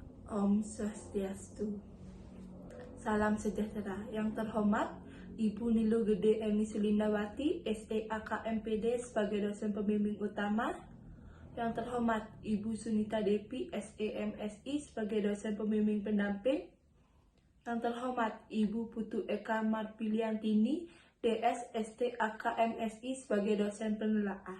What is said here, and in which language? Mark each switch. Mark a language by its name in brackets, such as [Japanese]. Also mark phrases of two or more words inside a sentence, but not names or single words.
[Balinese] Om Swastiastu. [Indonesian] Salam sejahtera. Yang terhormat, Ibu Nilo Gede Emi Sulindawati, SEAKMPD sebagai dosen pembimbing utama. Yang terhormat, Ibu Sunita Depi, SEMSI sebagai dosen pembimbing pendamping. Yang terhormat, Ibu Putu Eka Marpiliantini, DS STAKMSI sebagai dosen penelaah.